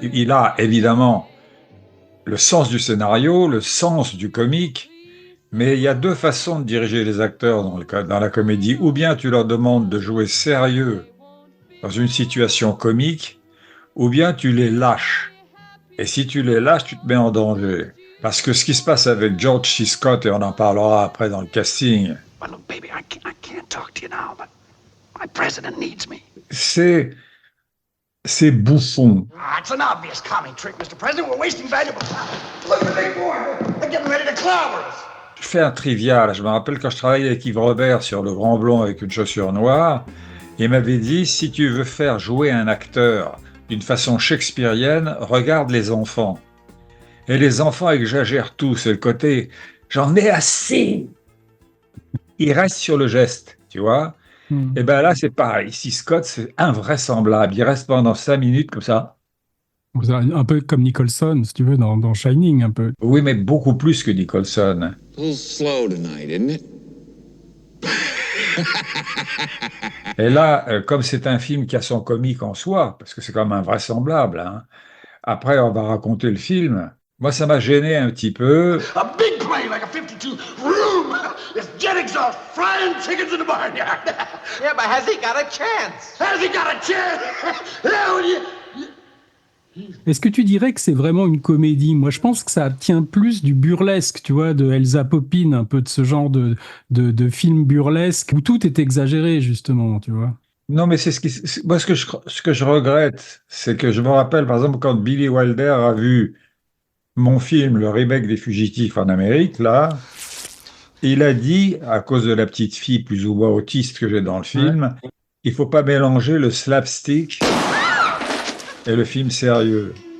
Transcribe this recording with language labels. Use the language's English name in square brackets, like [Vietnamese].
[French] Il a évidemment le sens du scénario, le sens du comique, mais il y a deux façons de diriger les acteurs dans la comédie. Ou bien tu leur demandes de jouer sérieux dans une situation comique, ou bien tu les lâches. Et si tu les lâches, tu te mets en danger. Parce que ce qui se passe avec George C. Scott, et on en parlera après dans le casting, [English] Well, look, baby, I can't talk to you now, but my president needs me. [French] c'est bouffon. [English] It's an obvious comic trick, Mr. President. We're wasting valuable time. Look at the big boy. They're getting ready to clobber us. [French] Je fais un trivia, là. Je me rappelle quand je travaillais avec Yves Robert sur Le Grand Blond avec une chaussure noire, il m'avait dit, si tu veux faire jouer un acteur d'une façon shakespearienne, regarde les enfants. Et les enfants exagèrent tout, c'est le côté « j'en ai assez !» Ils restent sur le geste, tu vois. Et bien là, c'est pareil. Ici, Scott, c'est invraisemblable. Il reste pendant 5 minutes comme ça. Un peu comme Nicholson, si tu veux, dans Shining, un peu. Oui, mais beaucoup plus que Nicholson. [English] A little slow tonight, isn't it? [French] Et là, comme c'est un film qui a son comique en soi, parce que c'est quand même invraisemblable, hein, après on va raconter le film, moi ça m'a gêné un petit peu. [English] A big plane like a 52. Vroom! It's jet exhaust frying chickens in the barnyard. Yeah, but has he got a chance? Has he got a chance? Hell yeah! [French] Est-ce que tu dirais que c'est vraiment une comédie ? Moi, je pense que ça tient plus du burlesque, tu vois, de Elsa Poppin, un peu de ce genre de film burlesque, où tout est exagéré, justement, tu vois. Non, mais moi, ce que je regrette, c'est que je me rappelle, par exemple, quand Billy Wilder a vu mon film, le remake des Fugitifs en Amérique, là, il a dit, à cause de la petite fille plus ou moins autiste que j'ai dans le film, il faut pas mélanger le slapstick et le film sérieux.